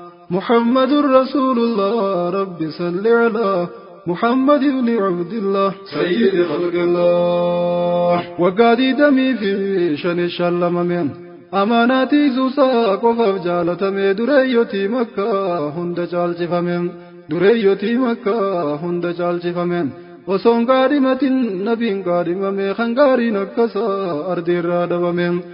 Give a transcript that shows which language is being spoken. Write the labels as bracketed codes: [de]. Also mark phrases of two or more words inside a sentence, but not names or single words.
[ar] محمد رسول الله، رب صل على محمد بن عبد الله، سيد خلق الله. [om] Waggaa digdamii fi shan shallamameen. Amaanaatii Zuusaa qofaaf jaalatame, dureeyyotii Makkaa hunda caalchifame. Dureeyyotii Makkaa hunda caalchifame. Osoon gaadhimatin nabiin gaadhimame, kan gaariin akkasa ardiirraa dhabame.